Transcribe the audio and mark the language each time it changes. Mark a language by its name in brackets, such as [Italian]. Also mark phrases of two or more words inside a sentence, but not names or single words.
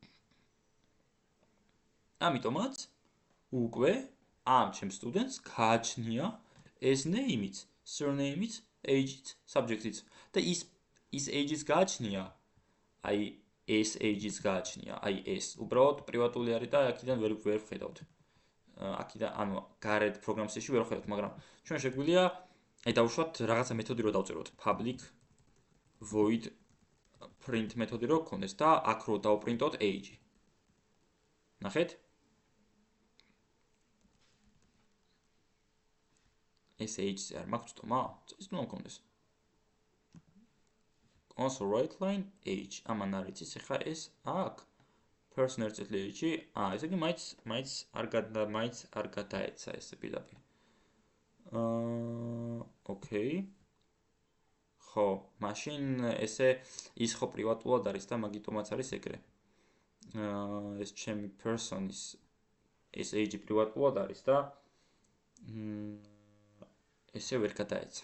[Georgian] ამიტომაც უკვე ამ ჩემ სტუდენტს გააჩნია ეს name-იც, surname-იც, age-იც, subject-იც და ის age-ის გააჩნია, აი ეს age-ის გააჩნია, აი ეს უბრალოდ პრივატული არის და აქედან ვერ ვხედავთ. აქედან ანუ გარეთ პროგრამაში ვერ ვხედავთ, მაგრამ ჩვენ შეგვიძლია აი დავუშვათ რაღაცა მეთოდი რო დავწეროთ, [English] public void print მეთოდი რო გქონდეს და აქ რო დავპრინტოთ age. [Georgian] ნახეთ? ეს age-ზე არ მაქვს თომა? ეს უნდა მქონდეს. [English] console write line age. [Georgian] ამან არ იცის ახლა ეს აქ person ertzetli age. ესე იგი მაინც არ გადაეცა ესე პირდაპირ. ოკეი. ხო, მაშინ ესე ის ხო პრივატულად არის და მაგიტომაც არის ეგრე. ეს ჩემი person-ის ეს age პრივატულად არის და ესე ვერ გადაეცა.